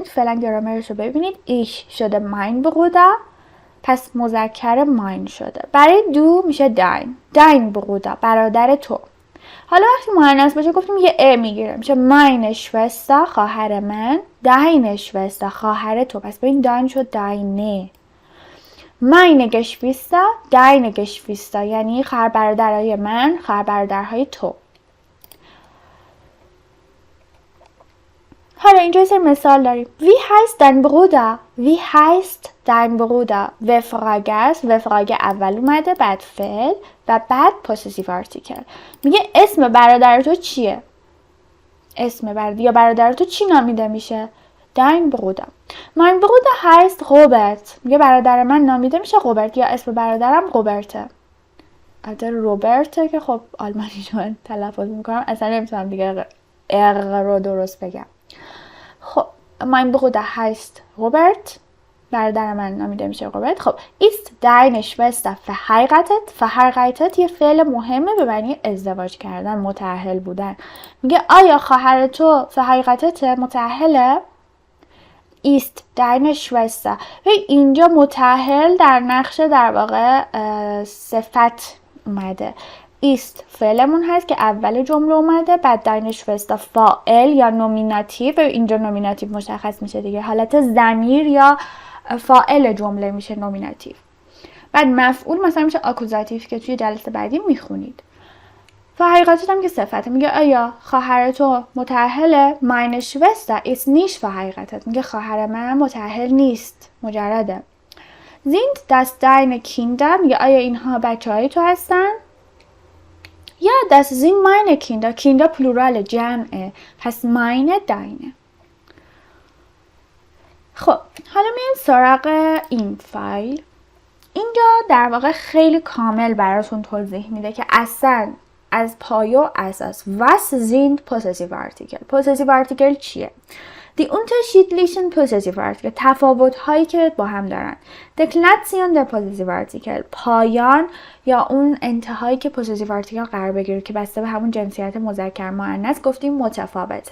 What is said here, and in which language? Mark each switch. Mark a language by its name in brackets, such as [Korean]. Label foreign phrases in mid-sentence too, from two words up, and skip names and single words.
[Persian] فعلا گرامرش رو ببینید. ایش شده [German] mein Bruder، [Persian] پس مذکر mein شده. برای دو میشه [German] dein Bruder، [Persian] برادر تو. حالا وقتی مؤنث باشه گفتیم یه ا میگیره، میشه [German] meine Schwester، [Persian] خواهر من، [German] deine Schwester، [Persian] خواهر تو. پس ببین dein شد deine. [German] meine Geschwister، deine Geschwister، [Persian] یعنی خواهر برادرای من، خواهر برادرهای تو. حالا اینجا یه مثال داریم. [German] Wie heißt dein Bruder؟ Wie heißt dein Bruder؟ [Persian] و فراگه است، و فراگه اول اومده، بعد فعل و بعد [English] possessive article. [Persian] میگه اسم برادر تو چیه؟ اسم برادر یا برادر تو چی نامیده میشه؟ [German] dein Bruder. mein Bruder heißt Robert. [Persian] میگه برادر من نامیده میشه روبرت، یا اسم برادرم روبرته. البته روبرته که خب آلمانی رو تلفظ میکنم، اصلا نمیتونم دیگه ار رو درست بگم. خب [German] mein Bruder heißt Robert [Persian] برادر من نامیده میشه قربت. خب [German] ist deine Schwester verheiratet [Persian] یه فعل مهمه به معنی ازدواج کردن، متأهل بودن. میگه آیا خواهر تو verheiratet متأهله؟ [German] ist deine Schwester. [Persian] و اینجا متأهل در نقش در واقع صفت اومده. ist فعلمون هست که اول جمله اومده، بعد [German] deine Schwester [Persian] فاعل یا نومیناتیو، و اینجا نومیناتیو مشخص میشه دیگه، حالت ضمیر یا فاعل جمله میشه نومیناتیو. بعد مفعول مثلا میشه آکوزاتیو که توی جلسه بعدی میخونید. verheiratet هم که صفته. میگه آیا خواهر تو متأهله؟ [German] meine Schwester ist nicht verheiratet. [Persian] میگه خواهر من متأهل نیست، مجرده. [German] sind das deine Kinder؟ [Persian] میگه آیا اینها بچه‌های تو هستن؟ [German] یا das sind meine Kinder. [Persian] Kinder پلورال جمعه، پس [German] meine deine. [Persian] خب حالا میایم سراغ این فایل. اینجا در واقع خیلی کامل براتون توضیح میده که اصلا از پایه و اساس [German] was sind possessive article. [English] possessive article [Persian] چیه؟ [German] Die unterschiedlichen possessive article، [Persian] تفاوت هایی که با هم دارن. [German] Deklination der possessive article، [Persian] پایان یا اون انتهایی که [English] possessive article [Persian] قرار بگیره که بسته به همون جنسیت مذکر مؤنث گفتیم متفاوته.